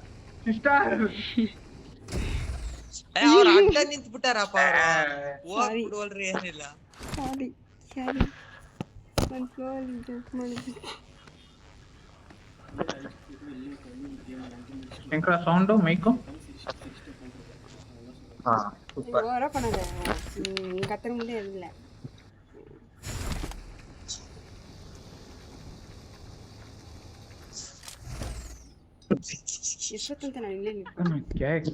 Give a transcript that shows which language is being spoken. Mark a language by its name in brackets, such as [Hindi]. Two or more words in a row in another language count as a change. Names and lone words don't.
[Kannada] ಅವ್ರ ಅಡ್ಡ ನಿಂತ್ ಬಿಟ್ಟಾರಪ್ಪ. ಹೋಗ್ಬಿಡುವಲ್ರಿ, ಏನಿಲ್ಲ. ಶಂಕರ ಸೌಂಡು ಮೈಕು. [Tamil] கத்துற முடியும் இல்ல. [Kannada] ಎಷ್ಟೊತ್ತಂತ ನಾನು ಇಲ್ಲೇ ನಿಂತು